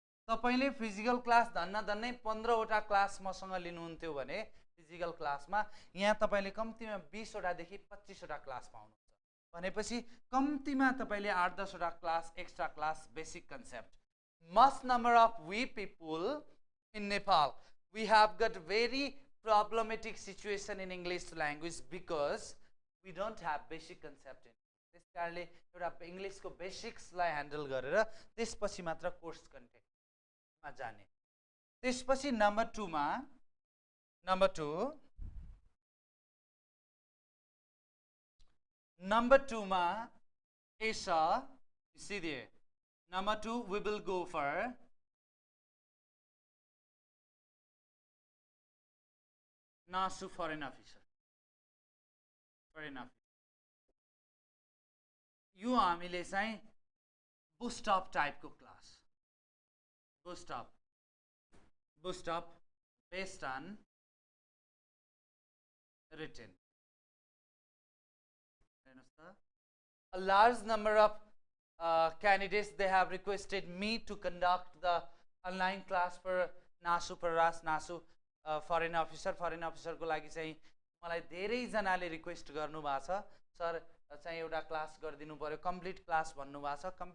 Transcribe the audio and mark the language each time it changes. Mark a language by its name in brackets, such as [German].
[Nepali] तपाईले physical class धन्नै 15 वटा class मसँग लिनुहुन्थ्यो भने फिजिकल क्लासमा यहाँ तपाईले कम्तीमा 20 वटा देखि 25 वटा क्लास पाउनुहुन्छ भनेपछि कम्तीमा तपाईले 8-10 वटा class extra class basic concept. [English] Must number of we people in Nepal, we have got very problematic situation in English language because we don't have basic concept in. [Nepali] त्यस कारणले एउटा इंग्लिशको बेसिक्सलाई ह्यान्डल गरेर त्यसपछि मात्र कोर्स कन्टेन्टमा जाने। त्यसपछि नम्बर 2 मा [English] is you see there, number 2 we will go for NASU foreign officer। [Nepali] यो हामीले चाहिँ boost up टाइपको class, [English] boost up based on written। A large number of candidates, they have requested me to conduct the online class for NASU Paras, NASU foreign officer [Nepali] को लागि चाहिँ मलाई धेरै जनाले रिक्वेस्ट गर्नु भएको छ, सर चाहिँ एउटा क्लास गरिदिनु पर्यो, कम्प्लिट क्लास भन्नु भएको छ।